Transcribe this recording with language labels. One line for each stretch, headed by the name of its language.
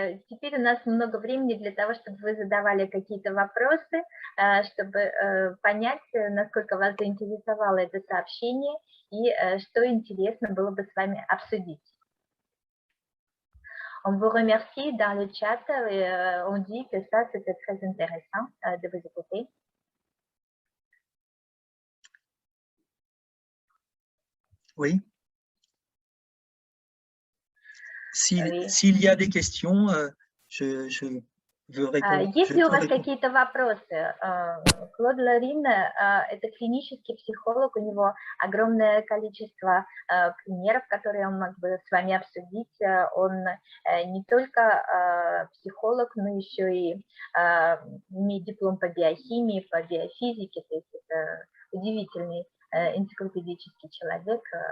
Russian: Теперь у нас много времени для того, чтобы вы задавали какие-то вопросы, чтобы понять, насколько вас заинтересовало это сообщение и что интересно было бы с вами обсудить.
French: On vous remercie dans le chat et on dit que ça, c'était très intéressant de vous écouter. Oui. Oui. S'il y a des questions, je veux répondre.
Russian: Есть ли у вас
French: répondre.
Russian: какие-то вопросы? Клод Лорин – это клинический психолог, у него огромное количество примеров, которые он мог бы с вами обсудить. Он не только психолог, но еще и имеет диплом по биохимии, по биофизике, то есть это удивительный энциклопедический человек.